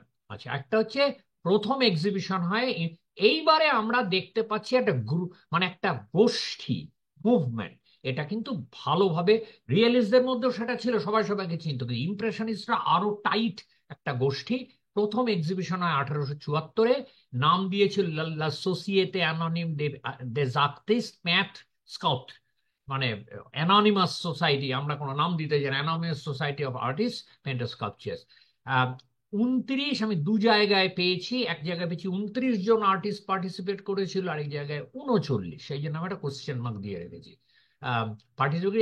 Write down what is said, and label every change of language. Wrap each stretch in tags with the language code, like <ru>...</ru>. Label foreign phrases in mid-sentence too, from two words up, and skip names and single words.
<bn>আচ্ছা, একটা হচ্ছে প্রথম এক্সিবিশন হয়, এইবারে আমরা দেখতে পাচ্ছি একটা গ্রুপ, মানে একটা গোষ্ঠী মুভমেন্ট। এটা কিন্তু ভালোভাবে, রিয়েলিস্টদের মধ্যেও সেটা ছিল, সবাই সবাইকে চিনত, কিন্তু ইমপ্রেশনিস্টরা আরো টাইট একটা গোষ্ঠী। প্রথম এক্সিবিশন হয় 1874-এ, নাম দিয়েছিল লা সোসিয়েতে অ্যানোনিম des artistes peintres sculpteurs, মানে</bn> <en>anonymous society,</en> <bn>আমরা কোনো নাম দিতে চাই না,</bn> <en>anonymous society of artist painter sculptors.</en> <bn>29, আমি দু জায়গায় পেয়েছি, এক জায়গায় পেয়েছি 29 জন আর্টিস্ট পার্টিসিপেট করেছিল, আরেক জায়গায় 39, সেই জন্য আমি একটা</bn> <en>question mark</en> <bn>দিয়ে রেখেছি পার্টিসিপেট।</bn>